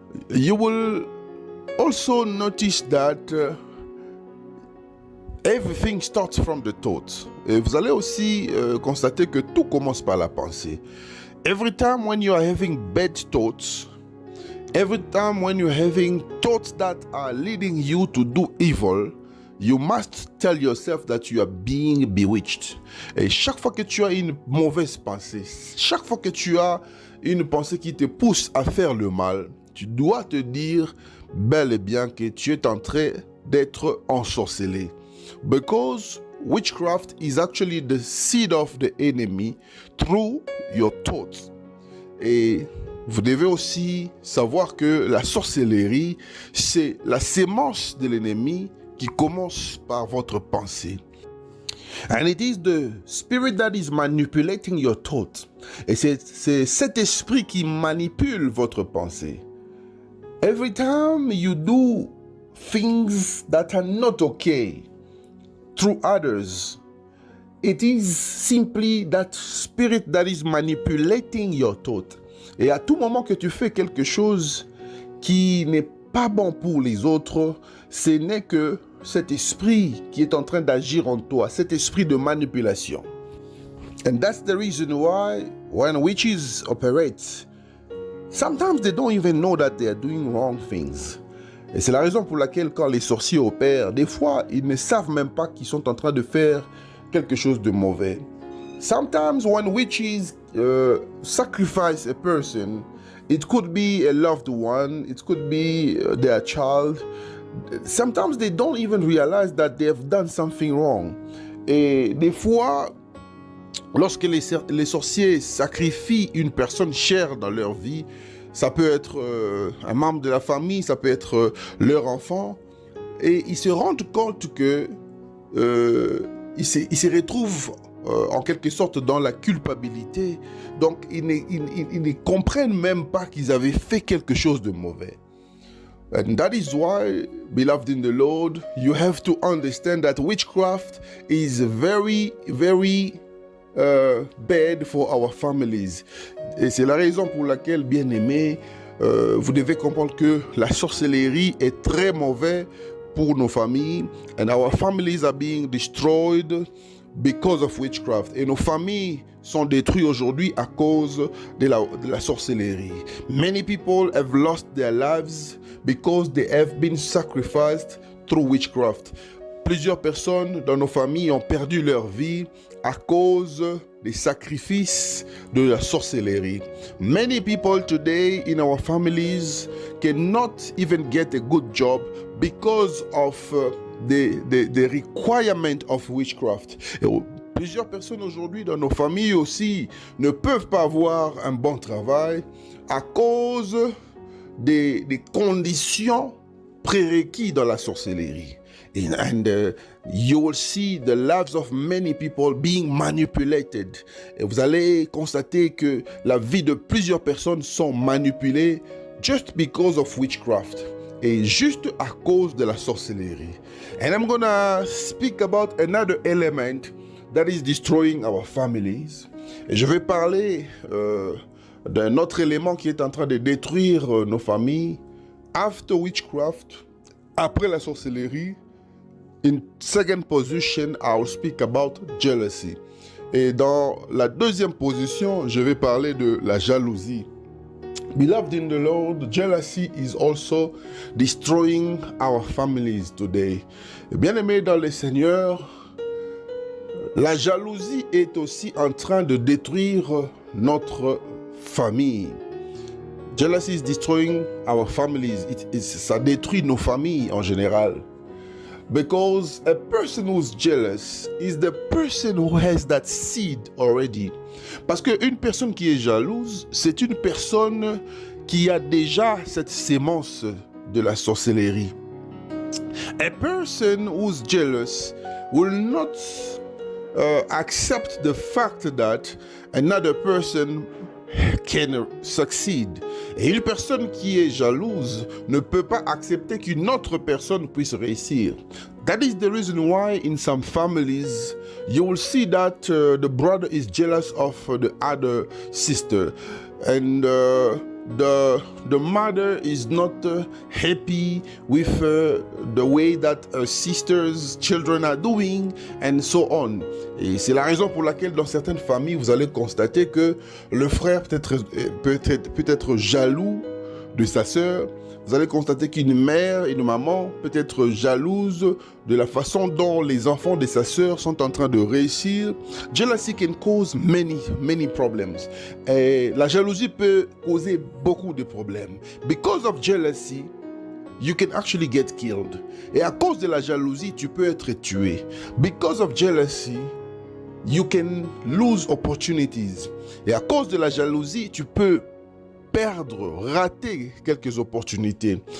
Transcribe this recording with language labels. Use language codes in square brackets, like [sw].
[en] You will also notice that everything starts from the thoughts. [fr] Et vous allez aussi constater que tout commence par la pensée. [en] Every time when you are having bad thoughts, every time when you're having thoughts that are leading you to do evil, you must tell yourself that you are being bewitched. [fr] Et chaque fois que tu as une mauvaise pensée, chaque fois que tu as une pensée qui te pousse à faire le mal, tu dois te dire bel et bien que tu es en train d'être ensorcelé. [en] Because witchcraft is actually the seed of the enemy through your thoughts. Et [fr] Vous devez aussi savoir que la sorcellerie, c'est la sémence de l'ennemi qui commence par votre pensée. [en] And it is the spirit that is manipulating your thoughts. [fr] Et c'est cet esprit qui manipule votre pensée. [en] Every time you do things that are not okay through others, it is simply that spirit that is manipulating your thought. [fr] Et à tout moment que tu fais quelque chose qui n'est pas bon pour les autres, ce n'est que cet esprit qui est en train d'agir en toi, cet esprit de manipulation. [en] And that's the reason why when witches operate, sometimes they don't even know that they are doing wrong things. [fr] Et c'est la raison pour laquelle quand les sorciers opèrent, des fois, ils ne savent même pas qu'ils sont en train de faire quelque chose de mauvais. [en] Sometimes when witches sacrifice a person, it could be a loved one, it could be their child. Sometimes they don't even realize that they have done something wrong. [fr] Et des fois, lorsque les sorciers sacrifient une personne chère dans leur vie, ça peut être un membre de la famille, ça peut être leur enfant, et ils se rendent compte que ils se retrouvent en quelque sorte dans la culpabilité. Donc ils ne comprennent même pas qu'ils avaient fait quelque chose de mauvais. [en] And that is why, beloved in the Lord, you have to understand that witchcraft is very, very bad for our families. [fr] Et c'est la raison pour laquelle, bien-aimés, vous devez comprendre que la sorcellerie est très mauvaise pour nos familles. [en] And our families are being destroyed because of witchcraft. [fr] Et nos familles sont détruites aujourd'hui à cause de la sorcellerie. [en] Many people have lost their lives because they have been sacrificed through witchcraft. [fr] Plusieurs personnes dans nos familles ont perdu leur vie à cause des sacrifices de la sorcellerie. [en] Many people today in our families cannot even get a good job because of the requirement of witchcraft. [fr] Et plusieurs personnes aujourd'hui dans nos familles aussi ne peuvent pas avoir un bon travail à cause des conditions prérequises dans la sorcellerie. [en] And you will see the lives of many people being manipulated. [fr] Et vous allez constater que la vie de plusieurs personnes sont manipulées [en] just because of witchcraft. [fr] Et juste à cause de la sorcellerie. [en] And I'm gonna speak about another element that is destroying our families. [fr] Et je vais parler d'un autre élément qui est en train de détruire nos familles. [en] After witchcraft, [fr] après la sorcellerie, [en] in second position, I will speak about jealousy. [fr] Et dans la deuxième position, je vais parler de la jalousie. [en] Beloved in the Lord, jealousy is also destroying our families today. [fr] Bien-aimés dans le Seigneur, la jalousie est aussi en train de détruire notre famille. [en] Jealousy is destroying our families. [fr] Ça détruit nos familles en général. [en] Because a person who's jealous is the person who has that seed already. [fr] Parce qu'une personne qui est jalouse, c'est une personne qui a déjà cette sémence de la sorcellerie. [en] A person who's jealous will not accept the fact that another person can succeed. [fr] Et une personne qui est jalouse ne peut pas accepter qu'une autre personne puisse réussir. [en] That is the reason why in some families you will see that the brother is jealous of the other sister, and the mother is not happy with the way that her sister's children are doing, and so on. [fr] Et c'est la raison pour laquelle dans certaines familles, vous allez constater que le frère peut être jaloux de sa sœur. Vous allez constater qu'une mère, une maman peut être jalouse de la façon dont les enfants de sa sœur sont en train de réussir. [en] Jealousy can cause many problems. [fr] Et la jalousie peut causer beaucoup de problèmes. [en] Because of jealousy, you can actually get killed. [fr] Et à cause de la jalousie, tu peux être tué. [en] Because of jealousy, you can lose opportunities. [fr] Et à cause de la jalousie, tu peux rater quelques opportunités.